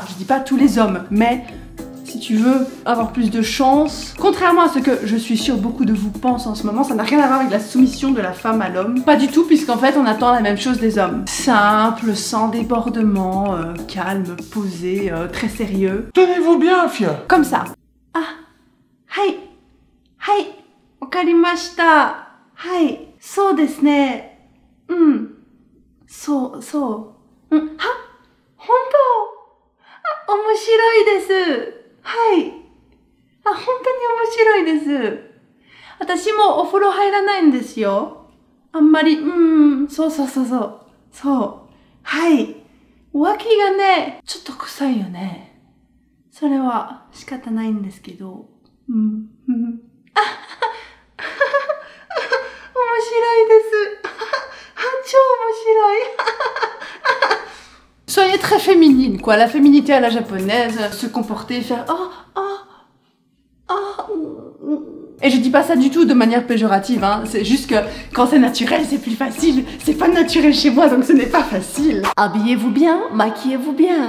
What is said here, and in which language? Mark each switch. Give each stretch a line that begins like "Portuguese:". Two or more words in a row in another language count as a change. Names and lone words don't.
French: Je dis pas tous les hommes, mais... si tu veux avoir plus de chance, contrairement à ce que je suis sûre beaucoup de vous pensent en ce moment, ça n'a rien à voir avec la soumission de la femme à l'homme. Pas du tout, puisqu'en fait on attend la même chose des hommes. Simple, sans débordement, calme, posé, très sérieux. Tenez-vous bien, Fia. Comme ça.
Japanese: あ、はい、はい、分かりました、はい、そうですね、そう、は、本当、あ, 面白いです。はい。あ、本当に面白いです。私もお風呂入らないんですよ。あんまり、そう。そう。はい。浮気がね、ちょっと臭いよね。それは仕方ないんですけど。面白いです。超面白い。
French: Soyez très féminine, quoi, la féminité à la japonaise, se comporter, faire Et je dis pas ça du tout de manière péjorative, hein, c'est juste que quand c'est naturel, c'est plus facile. C'est pas naturel chez moi, donc ce n'est pas facile. Habillez-vous bien, maquillez-vous bien.